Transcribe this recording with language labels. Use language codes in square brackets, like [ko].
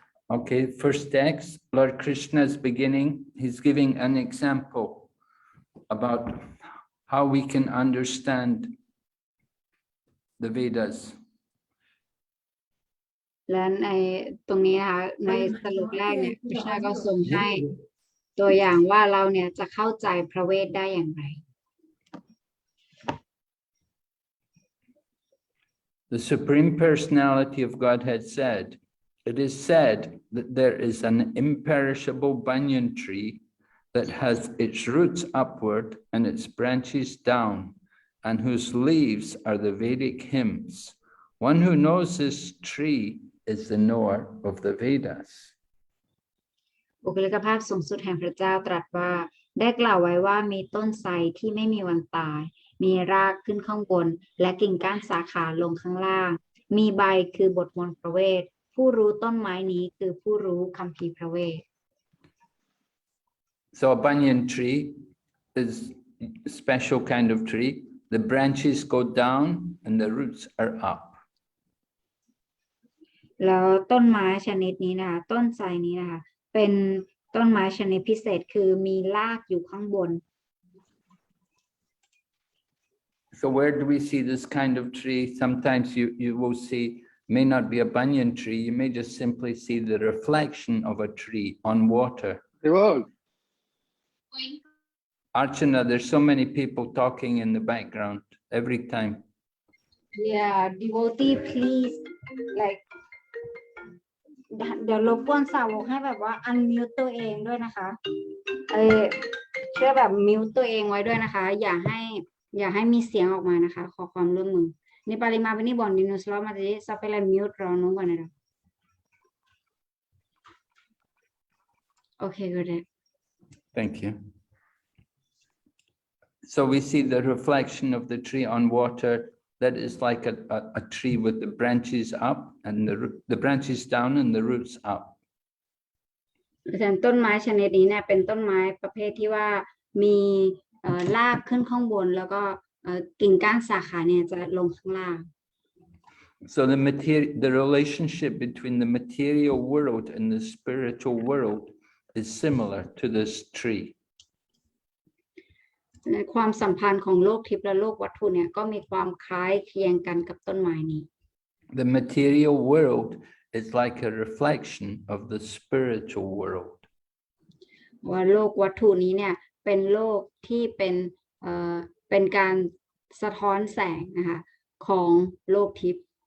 [en] Okay, first text, Lord Krishna is beginning. He's giving an example about how we can understand the Vedas. [th] และในตรงนี้นะคะในสรุปแรกเนี่ยคริชนาก็ส่งให้ตัวอย่างว่าเราเนี่ยจะเข้าใจพระเวทได้อย่างไร [en] The Supreme Personality of Godhead said, it is said that there is an imperishable banyan tree that has its roots upward and its branches down, and whose leaves are the Vedic hymns. One who knows this tree is the knower of the Vedas. [th] บุคลิกภาพสูงสุดแห่งพระเจ้าตรัสว่าได้กล่าวไว้ว่ามีต้นไทรที่ไม่มีวันตายมีรากขึ้นข้างบนและกิ่งก้านสาขาลงข้างล่างมีใบคือบทมนต์พระเวทผู้รู้ต้นไม้นี้คือผู้รู้คัมภีร์พระเวท [en] So a banyan tree is a special kind of tree. The branches go down and the roots are up. [th] แล้วต้นไม้ชนิดนี้นะคะต้นไทรนี้นะคะเป็นต้นไม้ชนิดพิเศษคือมีรากอยู่ข้างบน [en] So where do we see this kind of tree? Sometimes you will see, may not be a banyan tree, you may just simply see the reflection of a tree on water. Archana, there's so many people talking in the background every time. Yeah, devotee, please, like [th] เดี๋ยวรบกวนสาวกให้แบบว่า unmute ตัวเองด้วยนะคะช่วยแบบมิวตัวเองไว้ด้วยนะคะอย่าให้มีเสียงออกมานะคะขอความร่วมมือนี่ปาริมาเป็นนี่บอนดินุสลอมาจะซับไปแล้วมิวรอน้องก่อนนะโอเค [en] good. Thank you. So we see the reflection of the tree on water. That is like a tree with the branches up and the branches down and the roots up. [th] ต้นไม้ชนิดนี้เนี่ยเป็นต้นไม้ประเภทที่ว่ามี รากขึ้นข้างบนแล้วก็กิ่งก้านสาขาเนี่ยจะลงข้างล่าง [en] So the relationship between the material world and the spiritual world is similar to this tree. [th] ความสัมพันธ์ของโลกทิพย์และโลกวัตถุเนี่ยก็มีความคล้ายเคียงกันกับต้นไม้นี้ [en] The material world is like a reflection of the spiritual world. [th] ว่าโลกวัตถุนี้เนี่ยเป็นโลกที่เป็นการสะท้อนแสงนะคะของโลกทิพย์